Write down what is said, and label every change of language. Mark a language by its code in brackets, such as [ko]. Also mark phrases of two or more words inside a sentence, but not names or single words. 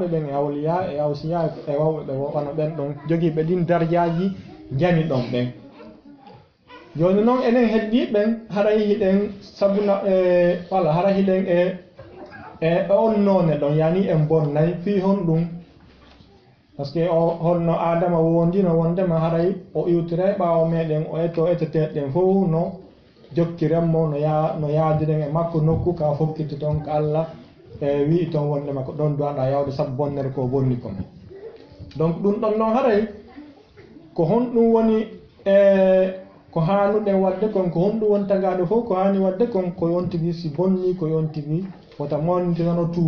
[ff] ɓen e awliya e awsiya e wawɓe ɓe wona ɓen ɗon jogiiɓe ɗin dardiaji jani ɗon ɓen joni noon enen heddiɓen haray hiɗen sabuna walla hara hiɗen e on none ɗon yani en bonnay fi hon ɗum [fr] par ce que [ff] o honno adama wondino wondema haray o iwtira ɓawo meɗen o etteteɗen fof no jokkirenmo no yaadiren e makko nokku ka fokkitti toon ko Allah wi toon wondema ko ɗon duwaɗa yawde saabu bonnere ko bonni kon donc ɗum ɗon noon haray ko honɗum woni ko hanuɗen wadde kon ko honɗum woni tagaɗo fof ko hani wadde kon ko yontigi si bonni ko yontigi wota mawnintinano